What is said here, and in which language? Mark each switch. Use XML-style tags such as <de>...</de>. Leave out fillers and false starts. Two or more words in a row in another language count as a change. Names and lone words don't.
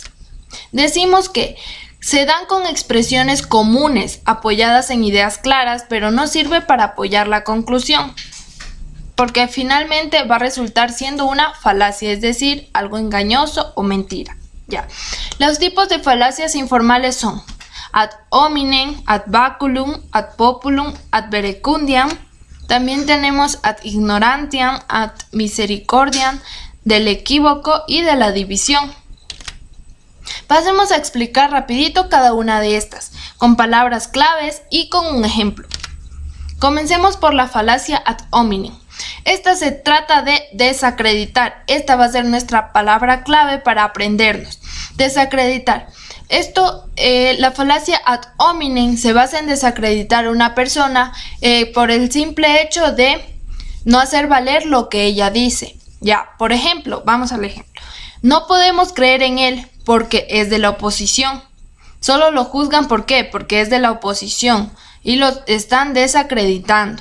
<es>Decimos que se dan con expresiones comunes, apoyadas en ideas claras, pero no sirve para apoyar la conclusión, porque finalmente va a resultar siendo una falacia, es decir, algo engañoso o mentira. Ya. Los tipos de falacias informales son</es> <la>ad hominem, ad baculum, ad populum, ad verecundiam.</la> <es>También tenemos</es> <la>ad ignorantiam, ad misericordiam,</la> <es>del equívoco y de la división. Pasemos a explicar rapidito cada una de estas, con palabras claves y con un ejemplo. Comencemos por la falacia</es> <la>ad hominem.</la> <es>Esta se trata de desacreditar. Esta va a ser nuestra palabra clave para aprendernos. Desacreditar. La falacia</es> <la>ad hominem</la> <es>se basa en desacreditar a una persona por el simple hecho de no hacer valer lo que ella dice. Ya, por ejemplo, vamos al ejemplo. No podemos creer en él porque es de la oposición. Solo lo juzgan ¿por qué? Porque es de la oposición y lo están desacreditando.</es>